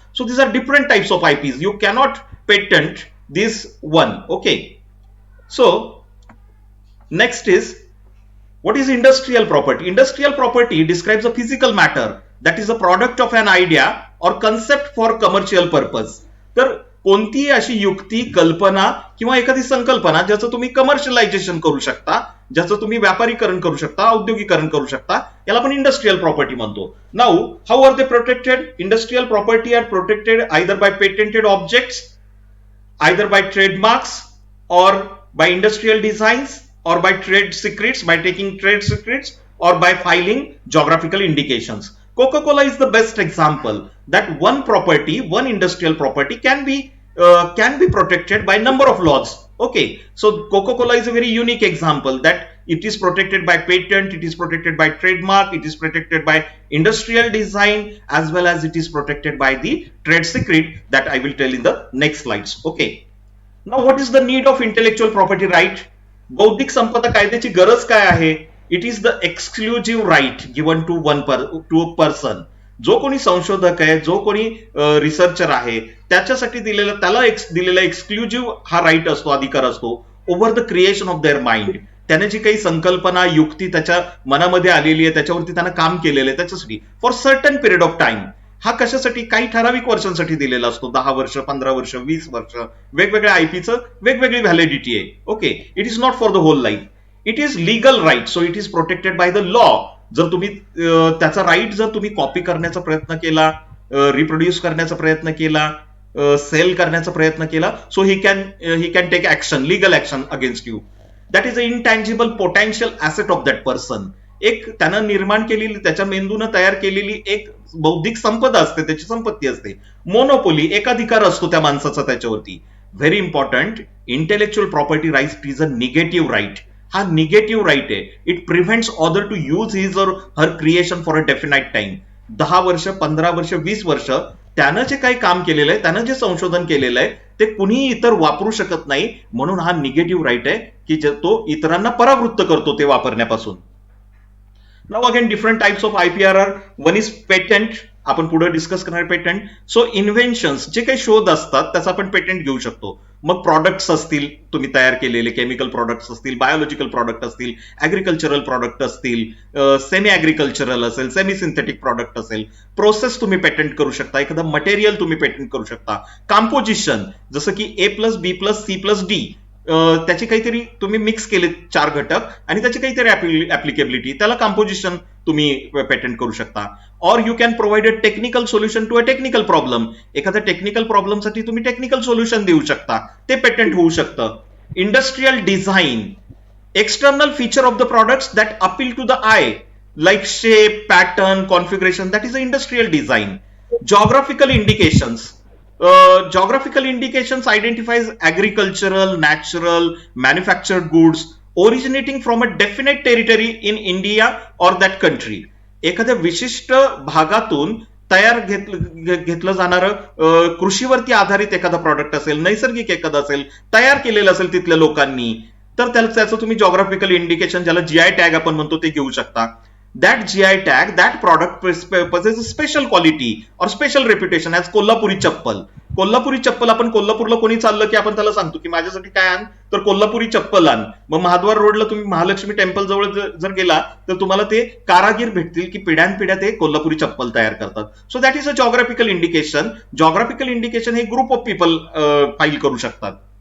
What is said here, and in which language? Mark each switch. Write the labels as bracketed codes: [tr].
[en] So these are different types of IPs. You cannot patent this one. Okay. So next is, what is industrial property? Industrial property describes a physical matter that is a product of an idea or concept for commercial purpose. [mr] तर कोणतीही अशी युक्ती, कल्पना किंवा एखादी संकल्पना ज्याचं तुम्ही कमर्शियलायझेशन करू शकता, ज्याचं तुम्ही व्यापारीकरण करू शकता, औद्योगिकरण करू शकता, याला आपण इंडस्ट्रियल प्रॉपर्टी म्हणतो. [en] Now, how are they protected? Industrial property are protected either by patented objects, either by trademarks, or by industrial designs, or by trade secrets, by taking trade secrets, or by filing geographical indications. Coca-Cola is the best example that one property, one industrial property can be protected by number of laws. Okay, so Coca-Cola is a very unique example that it is protected by patent, it is protected by trademark, it is protected by industrial design, as well as it is protected by the trade secret that I will tell in the next slides. Okay, now what is the need of intellectual property right? [mr] बौद्धिक संपदा कायद्याची गरज काय आहे? [en] It is the exclusive right given to a person. [mr] जो कोणी संशोधक आहे, जो कोणी रिसर्चर आहे, त्याच्यासाठी त्याला दिलेला एक्सक्लुझिव्ह हा राईट असतो, अधिकार असतो [en] Over the creation of their mind. [mr] त्याने जी काही संकल्पना, युक्ती त्याच्या मनामध्ये आलेली आहे, त्याच्यावरती त्यानं काम केलेलं आहे, त्याच्यासाठी [en] For certain period of time. [mr] हा कशासाठी? काही ठराविक वर्षांसाठी दिलेला असतो. 10 वर्ष, 15 वर्ष, 20 वर्ष, वेगवेगळ्या आयपीचं वेगवेगळी व्हॅलिडिटी आहे. [en] Okay, it is not for the whole life. It is legal right, so it is protected by the law. [mr] जर तुम्ही त्याचा राईट जर तुम्ही कॉपी करण्याचा प्रयत्न केला, रिप्रोड्यूस करण्याचा प्रयत्न केला, सेल करण्याचा प्रयत्न केला, [en] So he can take action, legal action against you. That is a intangible potential asset of that person. [mr] एक त्यानं निर्माण केलेली, त्याच्या मेंदूनं तयार केलेली एक बौद्धिक संपदा असते, त्याची संपत्ती असते. मोनोपोली, एकाधिकार असतो त्या माणसाचा त्याच्यावरती. [en] Very important, intellectual property right is a negative right. [mr] हा निगेटिव्ह राईट आहे. [en] It prevents other to use his or her creation for a definite time. [mr] 10 वर्ष, 15 वर्ष, 20 वर्ष त्यानं जे काही काम केलेलं आहे, त्यानं जे संशोधन केलेलं आहे, ते कुणीही इतर वापरू शकत नाही. म्हणून हा निगेटिव्ह राईट आहे की तो इतरांना परावृत्त करतो ते वापरण्यापासून. [en] Now again, different types of IPR are, one is patent, [mr] आपण पुढे डिस्कस करणार पेटंट. सो इन्व्हेन्शन्स, जे काही शोध असतात त्याचा आपण पेटंट घेऊ शकतो. मग प्रॉडक्ट्स असतील तुम्ही तयार केलेले, केमिकल प्रॉडक्ट्स असतील, बायोलॉजिकल प्रॉडक्ट असतील, ऍग्रिकल्चरल प्रॉडक्ट असतील, सेमी ऍग्रिकल्चरल असेल, सेमी सिंथेटिक प्रॉडक्ट असेल, प्रोसेस तुम्ही पेटंट करू शकता, एखादा मटेरियल तुम्ही पेटंट करू शकता. कंपोजिशन, जसं की A+B+C+D, त्याची काहीतरी तुम्ही मिक्स केले 4 घटक आणि त्याची काहीतरी ऍप्लिकेबिलिटी, त्याला कंपोजिशन तुम्ही पेटंट करू शकता. [en] or you can provide a technical solution to a technical problem, [mr] एखाद्या टेक्निकल प्रॉब्लेमसाठी तुम्ही टेक्निकल सोल्युशन देऊ शकता, ते पेटंट होऊ शकतं. [en] Industrial design, external feature of the products that appeal to the eye, like shape, pattern, configuration, that is the industrial design. Geographical indications, geographical indications identifies agricultural, natural, manufactured goods originating from a definite territory in India or that country. [mr] एखाद्या विशिष्ट भागातून तयार घेतलं जाणारं कृषीवरती आधारित एखादा product असेल, नैसर्गिक एखादा असेल, तयार केलेलं असेल तिथल्या लोकांनी, तर त्याचं तुम्ही जॉग्राफिकल इंडिकेशन, ज्याला जीआय टॅग आपण म्हणतो, ते घेऊ शकता. [en] that GI tag, that product possesses special quality or special reputation as Kolhapuri chappal. [mr] कोल्हापुरी चप्पल आपण कोल्हापूरला कोणी चाललं की आपण त्याला सांगतो की माझ्यासाठी काय आण, तर कोल्हापुरी चप्पल आण. मग महाद्वार रोडला तुम्ही महालक्ष्मी टेम्पल जवळ जर गेला तर तुम्हाला ते कारागीर भेटतील की पिढ्यानपिढ्या ते कोल्हापुरी चप्पल तयार करतात. [en] So that is a geographical indication. Geographical indication हे group of people file [mr] करू शकतात.